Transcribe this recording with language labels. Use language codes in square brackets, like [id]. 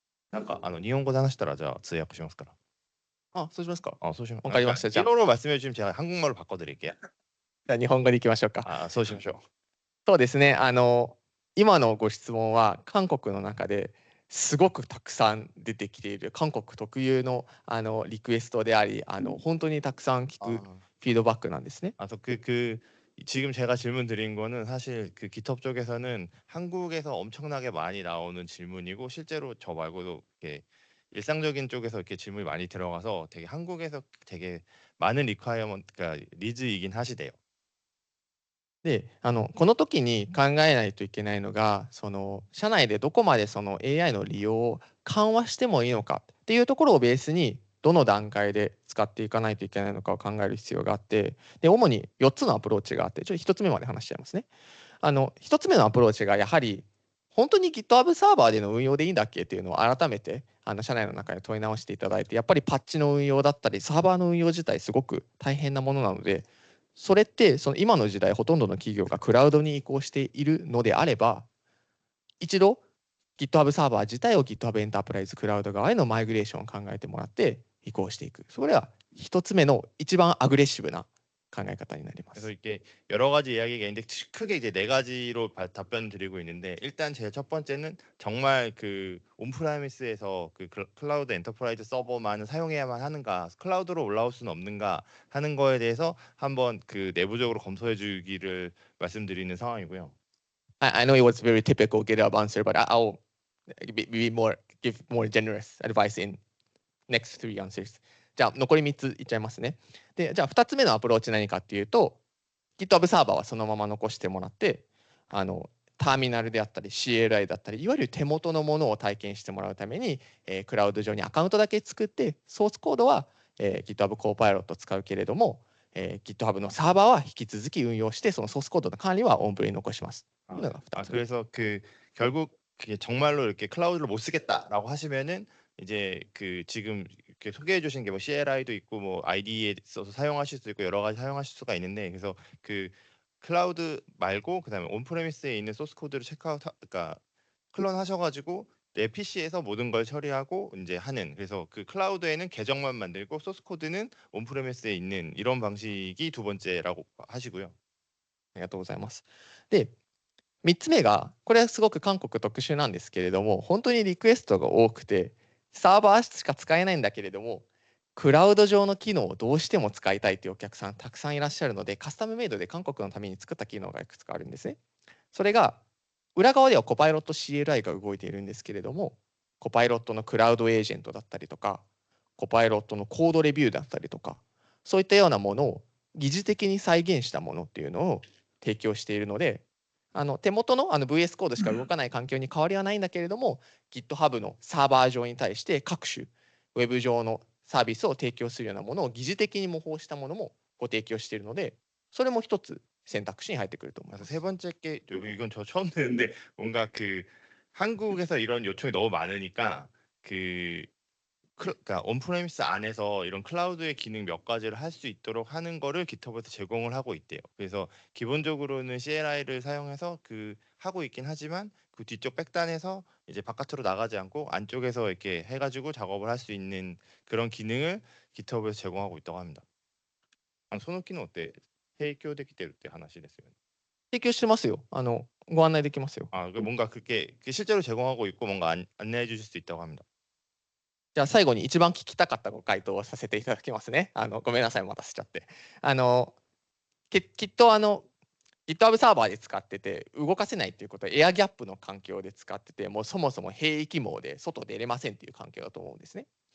[ja] なんか日本語で話したらじゃあ通訳しますから。あ、そうしますか。そうします。わかりました。じゃあ、 [ko] 1호로 말씀해 주시면 제가 한국말로 바꿔드릴게요. [ja] じゃあ日本語でいきましょうか。あ、そうしましょう。そうですね。今のご質問は韓国の中ですごくたくさん出てきている韓国特有のリクエストであり、本当にたくさん聞くフィードバックなんですね。 [ko] 지금 제가 질문 드린 거는 사실 GitHub 쪽에서는 한국에서 엄청나게 많이 나오는 질문이고, 실제로 저 말고도 이렇게 일상적인 쪽에서 이렇게 질문이 많이 들어가서 되게 한국에서 되게 많은 그러니까 니즈이긴 하시대요. [ja] で、この時に考えないといけないのが、社内でどこまでAI の利用を緩和してもいいのかっていうところをベースに、どの段階で使っていかないといけないのかを考える必要があって、で主に4つのアプローチがあって、1つ目まで話しちゃいますね。 1つ目のアプローチがやはり、本当に GitHub サーバーでの運用でいいんだっけっていうのを改めて社内の中で問い直していただいて、やっぱりパッチの運用だったりサーバーの運用自体すごく大変なものなので、それって今の時代ほとんどの企業がクラウドに移行しているのであれば、一度 GitHub サーバー自体を GitHub エンタープライズクラウド側へのマイグレーションを考えてもらって移行していく。それは一つ目の一番アグレッシブな考え方になります。 [ko] 그래서 이게 여러 가지 이야기가 있는데 크게 이제 4가지로 답변 드리고 있는데, 일단 제일 첫 번째는 정말 온프라미스에서 클라우드 엔터프라이즈 서버만 사용해야만 하는가, 클라우드로 올라올 수는 없는가 하는 거에 대해서 한번 내부적으로 검토해 주기를 말씀드리는 상황이고요. [en] I know it was very typical GitHub answer, but I'll give more generous advice in next 3 answers. [ja] じゃあ残り3ついっちゃいますね。で、じゃあ2つ目のアプローチ何かっていうと、GitHub サーバーはそのまま残してもらって、ターミナルであったり CLI だったり、いわゆる手元のものを体験してもらうために、クラウド上にアカウントだけ作って、ソースコードは、GitHub Copilot を使うけれども、GitHub のサーバーは引き続き運用して、そのソースコードの管理はオンプレに残します。 [ko] 그래서 결국 정말로 이렇게 클라우드를 못 쓰겠다라고 하시면은 이제 지금 이렇게 소개해 주신 게 뭐 CLI도 있고 뭐 IDE에 써서 사용하실 수 있고 여러 가지 사용하실 수가 있는데, 그래서 클라우드 말고 그다음에 온프레미스에 있는 소스 코드를 그러니까 클론 하셔가지고 내 PC에서 모든 걸 처리하고 이제 하는, 그래서 클라우드에는 계정만 만들고 소스 코드는 온프레미스에 있는 이런 방식이 두 번째라고 하시고요. [ja] ありがとうございます。で、3つ目が、これはすごく韓国特殊なんですけれども、本当にリクエストが多くて、サーバーしか使えないんだけれども、クラウド上の機能をどうしても使いたいというお客さんたくさんいらっしゃるので、カスタムメイドで韓国のために作った機能がいくつかあるんですね。それが裏側ではコパイロット CLI が動いているんですけれども、コパイロットのクラウドエージェントだったりとか、コパイロットのコードレビューだったりとか、そういったようなものを疑似的に再現したものっていうのを提供しているので、手元のVS コードしか動かない環境に変わりはないんだけれども、GitHub のサーバー上に対して各種ウェブ上のサービスを提供するようなものを疑似的に模倣したものもご提供しているので、それも一つ選択肢に入ってくると思います。 [ko] 세 번째 게 이건 저 처음 듣는데 뭔가 그 한국에서 이런 요청이 너무 많으니까 그러니까 온프레미스 안에서 이런 클라우드의 기능 몇 가지를 할 수 있도록 하는 거를 GitHub에서 제공을 하고 있대요. 그래서 기본적으로는 CLI를 사용해서 하고 있긴 하지만 그 뒤쪽 백단에서 이제 바깥으로 나가지 않고 안쪽에서 이렇게 해가지고 작업을 할 수 있는 그런 기능을 GitHub에서 제공하고 있다고 합니다. 소노키는 어때? 헤이교데키테르 때 하나씩 됐으면. [ja] 提供してますよ。ご案内できますよ。 [ko] 뭔가 그게 실제로 제공하고 있고 뭔가 안내해 주실 수 있다고 합니다. [ja] じゃあ最後に一番聞きたかったご回答をさせていただきますね。ごめんなさい、待たせちゃって。きっとGitHub サーバーで使ってて動かせないっていうことはエアギャップの環境で使ってて、もうそもそも兵役網で外出れませんっていう環境だと思うんですね。